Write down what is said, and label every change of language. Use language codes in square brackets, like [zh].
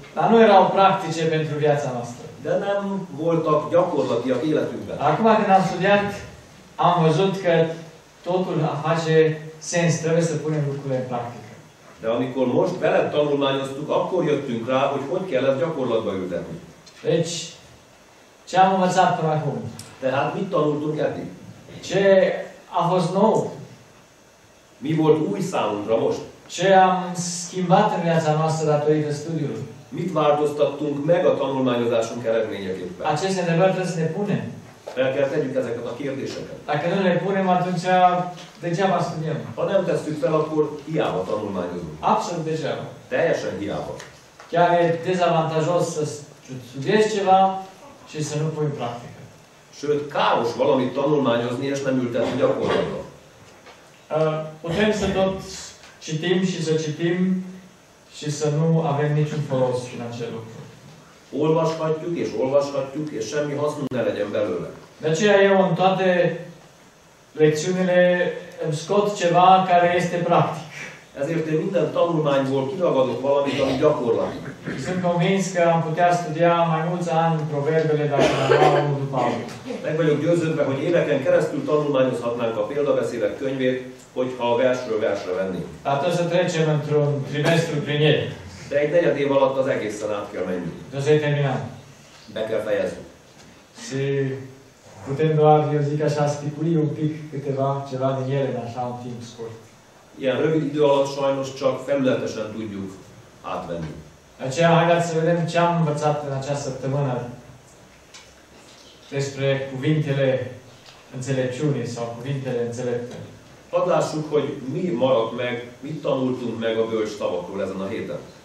[ro] Dar nu erau practice pentru viața noastră. [hu] de nem voltak gyakorlatiak életünkben. [ro] Acum când am studiat, am văzut că totul face sens, trebuie să punem lucrurile în practică. [hu] De amikor most bele tanulmányoztuk, akkor jöttünk rá, hogy kell ezt gyakorlatba ültetni. [ro] Deci, ce am învățat până acum? [hu] Tehát mit tanultunk eddig? [ro] Ce a fost nou? [hu] Mi volt új számunkra most? [ro] Ce am schimbat în viața noastră datorită studiului? [hu] Mit változtattunk meg a tanulmányozásunk eredményeképpen? [ro] Aceste întrebări trebuie să ne punem. [hu] Fel kell tegyük ezeket a kérdéseket. [ro] Dacă nu le punem, atunci degeaba studiem. [hu] Ha nem tesszük fel, akkor hiába tanulmányozunk. [ro] Absolut degeaba. [hu] Teljesen hiába. [ro] Chiar e dezavantajos să studiezi ceva și să nu pui în practică. [hu] Sőt, káros valamit tanulmányozni és nem ültetni gyakorlatba. [ro] Putem să tot citim și să citim și să nu avem niciun folos în acel lucru. [hu] Olvashatjuk és semmi hasznunk ne legyen belőle. [ro] De aceea eu în toate lecțiunile îmi scot ceva care este practic. [hu] Ezért én minden tanulmányból kiragadok valamit, ami gyakorlati. [ro] Sunt convins că am putea studia mai mulți ani proverbele dacă le luam unul după altul. [hu] Meg vagyok győződve, hogy éveken keresztül tanulmányozhatnánk a példabeszédek könyvét, hogyha versről versre vennénk. [ro] Dar trebuie să trecem într-un trimestru prin el. [hu] De egy negyed év alatt az egészen át kell menni. [ro] Trebuie să-i terminăm. [hu] Be kell fejezni. [ro] Și putem doar, eu zic așa, stipuli un pic ceva din ele în așa un timp scurt. [hu] Ilyen rövid idő alatt sajnos csak felületesen tudjuk átvenni. [ro] De aceea, haideți să vedem ce am învățat în această săptămână despre cuvintele înțelepciunii sau cuvintele înțelepte. [hu] Hadd lássuk, hogy mi maradt meg, mit tanultunk meg a bölcs szavakról ezen a héten.